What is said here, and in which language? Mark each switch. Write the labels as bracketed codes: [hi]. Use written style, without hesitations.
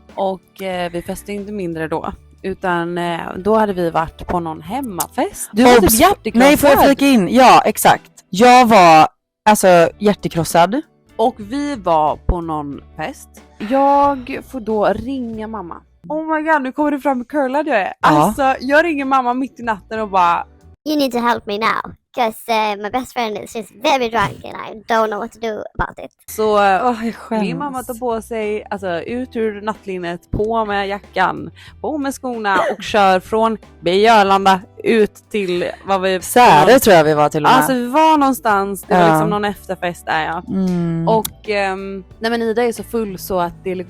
[sv] Och vi festade inte mindre då. Utan då hade vi varit på någon hemmafest. Du var typ hjärtekrossad. Nej, får jag flika in? Ja, exakt. Jag var alltså hjärtekrossad. Och vi var på någon fest. Jag får då ringa mamma. [en] Oh my god, [sv] nu kommer det fram hur curlad jag är. Ja. Alltså, jag ringer mamma mitt i natten och bara... [en] You need to help me now, because my best friend is just very drunk and I don't know what to do about it. [sv] Så Jag skäms. min mamma tar på sig, alltså ut ur nattlinnet, på med jackan, på med skorna och kör från Björlanda ut till vad vi... Särö tror jag vi var till och med. Alltså vi var någonstans, det var liksom någon efterfest där ja. Mm. Och nej men Ida är så full så att det går